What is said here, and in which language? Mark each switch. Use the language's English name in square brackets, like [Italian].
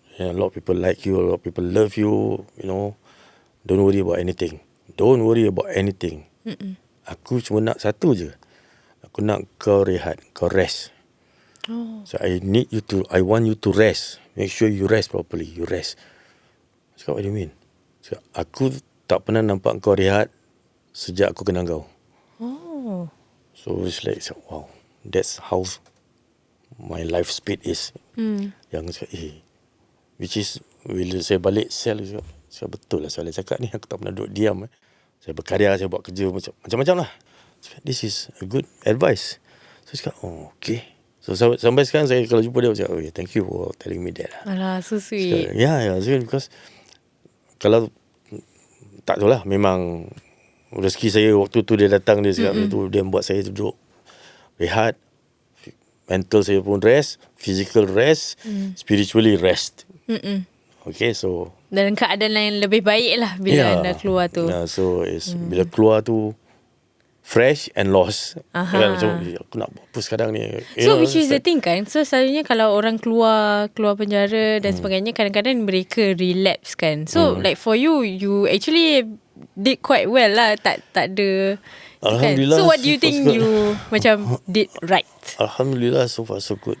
[English] A lot of people like you, a lot of people love you. Don't worry about anything. Don't worry about anything. [Malay] Aku cuma nak satu je. Aku nak kau rehat, kau rest. [English] So I want you to rest. Make sure you rest properly. You rest. Cakap, what do you mean? [Malay] Cakap, aku tak pernah nampak kau rehat sejak aku kenal kau. [English] So it's like, wow, that's how my life speed is. [Malay] Yang cakap, which is, bila saya balik sel, saya betul lah soalan cakap ni, aku tak pernah duduk diam. Saya berkarya, saya buat kerja macam-macam lah. Cakap, [English] this is a good advice. [Malay] So cakap, okay. So sampai sekarang saya kalau jumpa dia, cakap, [English] thank you for telling me that. Alah, so sweet. [Malay] Yeah, because kalau tak tahu lah, memang rezeki saya waktu tu dia datang, dia cakap tu, dia buat saya duduk rehat, mental saya pun rest, [English] physical rest, spiritually rest. [Malay] Okay, so dalam keadaan yang lebih baik lah bila anda keluar tu. [English] So [Malay] bila keluar tu [English] fresh and lost. [Malay] Macam aku nak buat apa sekarang ni. [English] So which is the thing [Malay] kan. So selalunya kalau orang keluar penjara dan sebagainya, kadang-kadang mereka relapse kan. [English] So like for you actually did quite well lah. [Malay] Tak ada. Alhamdulillah. [English] So what do you think you macam did right? Alhamdulillah, so far so good.